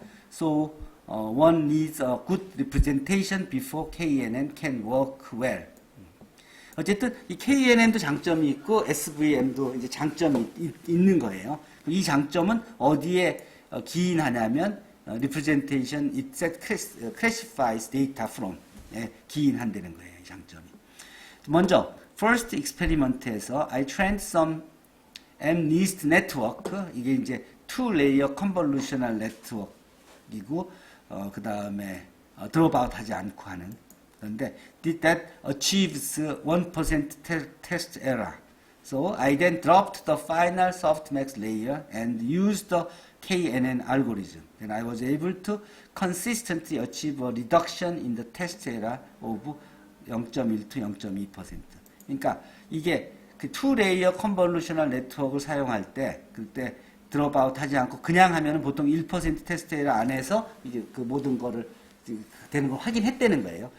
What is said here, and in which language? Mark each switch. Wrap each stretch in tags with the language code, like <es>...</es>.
<en>So one needs a good representation before KNN can work well.</en> <ko>어쨌든 이 KNN도 장점이 있고 SVM도 이제 장점이 있는 거예요. 이 장점은 어디에 기인하냐면</ko> <en>representation it classifies data from</en> <ko>에 기인한다는 거예요. 이 장점이.</ko> <en>먼저 first experiment에서 I trained some MNIST network.</en> <ko>이게 이제 two-layer convolutional network이고 그 다음에 dropout 하지 않고 하는.</ko> <en>그런데 did that achieves 1% test error. So I then dropped the final softmax layer and used the KNN algorithm. Then I was able to consistently achieve a reduction in the test error of 0.1 to 0.2%.</en> <ko>그러니까 이게 그 투레이어 컨볼루셔널 네트워크를 사용할 때 그때 드롭아웃 하지 않고 그냥 하면은 보통 1% 테스트 에러 안에서 이제 그 모든 거를 되는 걸 확인했다는 거예요.</ko>